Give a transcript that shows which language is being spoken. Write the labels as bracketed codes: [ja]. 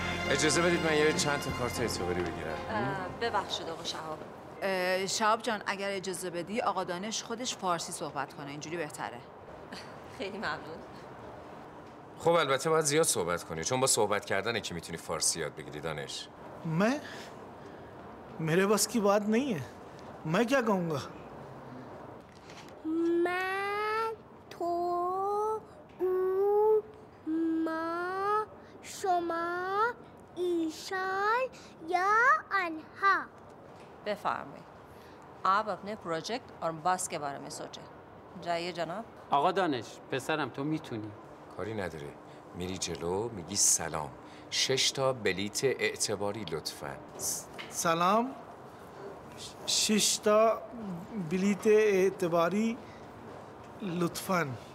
[fa] اجازه بدید من یه چند تا کارت اعتباری بگیرم. ببخشید آقا شهاب. شهاب جان اگر اجازه بدی آقا دانش خودش فارسی صحبت کنه، اینجوری بهتره. خیلی ممنون. خب البته باید زیاد صحبت کنی، چون با صحبت کردن که میتونی فارسی یاد بگیری دانش. [hi] मैं मेरे बस की बात नहीं है। मैं क्या कहूँगा? [fa] من، تو، او، ما، شما، ایشان یا آنها. بفرمایید. [hi] आप अपने प्रोजेक्ट और बस के बारे में सोचें। जाइए जनाब. [fa] آقا دانش پسرم تو میتونی. کاری نداره، میری جلو میگی سلام، 6 تا بلیت اعتباری لطفاً. سلام. 6 تا بلیت اعتباری لطفاً.